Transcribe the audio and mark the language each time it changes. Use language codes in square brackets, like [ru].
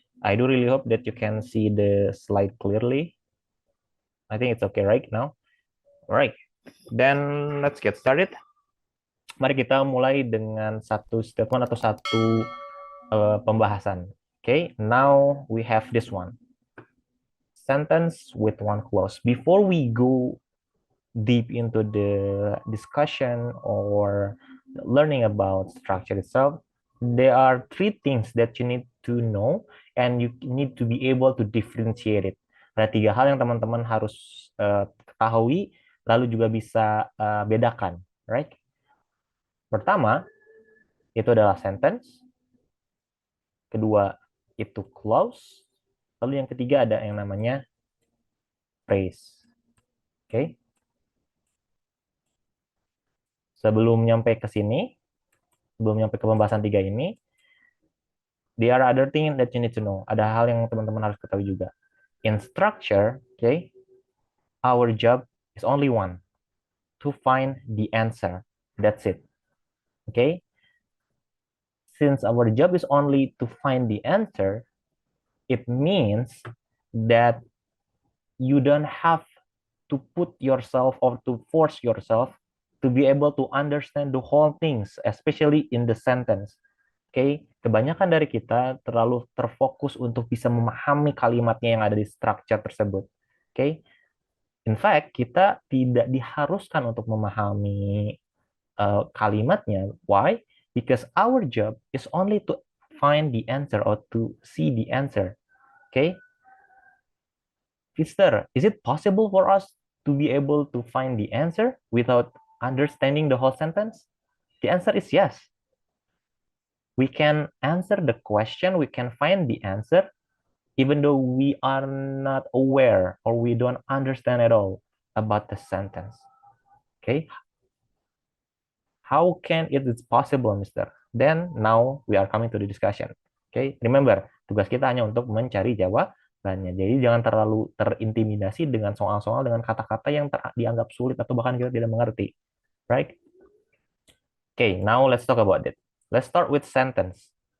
[en] I do really hope that you can see the slide clearly. I think it's okay right now. Alright, then let's get started. [id] Mari kita mulai dengan satu statement atau satu pembahasan. [en] Okay, now we have this one. Sentence with one clause. Before we go deep into the discussion or learning about structure itself, there are three things that you need to know and you need to be able to differentiate it. [id] Ada tiga hal yang teman-teman harus ketahui, lalu juga bisa bedakan, right? Pertama, itu adalah sentence. Kedua, itu clause. Lalu yang ketiga ada yang namanya phrase. Oke? Okay? Sebelum nyampe ke sini, sebelum nyampe ke pembahasan tiga ini, [en] there are other things that you need to know. [id] Ada hal yang teman-teman harus ketahui juga. [en] In structure, okay, our job is only one, to find the answer. That's it. Okay? Since our job is only to find the answer, it means that you don't have to put yourself or to force yourself to be able to understand the whole things, especially in the sentence. Okay? [id] Kebanyakan dari kita terlalu terfokus untuk bisa memahami kalimatnya yang ada di structure tersebut. Okay? [en] In fact, [id] kita tidak diharuskan untuk memahami kalimatnya. [en] Why? Because our job is only to find the answer or to see the answer. Okay? Sister, is it possible for us to be able to find the answer without understanding the whole sentence? The answer is yes. We can answer the question, we can find the answer, even though we are not aware or we don't understand at all about the sentence. Okay? How can it is possible, Mister? Then now we are coming to the discussion. Okay? [id] Remember, tugas kita hanya untuk mencari jawabannya. Jadi jangan terlalu terintimidasi dengan soal-soal dengan kata-kata yang dianggap sulit atau bahkan kita tidak mengerti. [en] Right? Okay, now let's talk about it. Let's start with sentence.